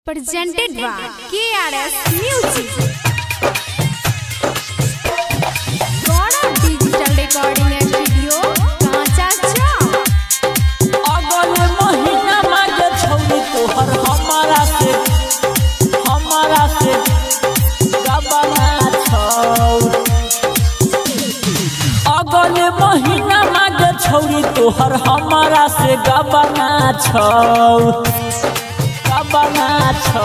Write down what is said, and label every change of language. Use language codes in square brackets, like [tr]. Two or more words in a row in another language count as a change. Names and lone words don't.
[en] presented by KRS Music. Gora Digital Recording Studio, Kancha Chowk. [mai] अगल महीना मांगे छौरी तोहर हमारा से गबना छौ। अगल महीना मांगे छौरी तोहर हमारा से गबना छौ।